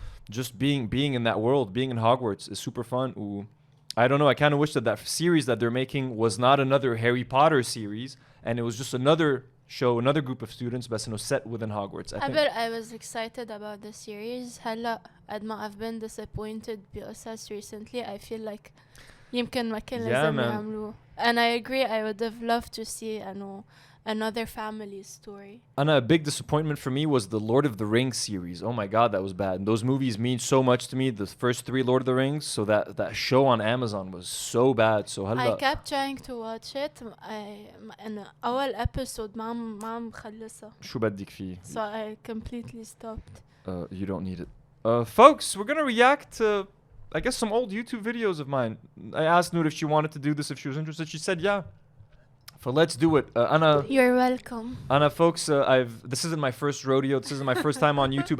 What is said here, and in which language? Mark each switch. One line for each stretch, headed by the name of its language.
English: just being in that world, being in Hogwarts is super fun. Ooh. I don't know. I kind of wish that series that they're making was not another Harry Potter series, and it was just another show, another group of students, but set within Hogwarts. I was excited about the series.
Arabic: هلا قد ما
English: I've been disappointed
Arabic: بقصص
English: recently. I feel like
Arabic: يمكن ما كان لازم يعملوه.
English: And I agree. I would have loved to see another family story. And a big disappointment for me was the Lord of the Rings series. Oh my God, that was bad. And those movies mean so much to me. The first 3 Lord of the Rings. So that show on Amazon was so bad. So I kept trying to watch it.
Arabic: And أول episode ما عم خلصها. شو بدك فيه?
English: So I completely stopped. You don't need it. Folks, we're gonna react to, I guess, some old YouTube videos of mine. I asked Nour if she wanted to do this, if she was interested. She said yeah. So let's do it. Anna. You're welcome. Anna, folks, this isn't my first rodeo. This isn't my first time on YouTube.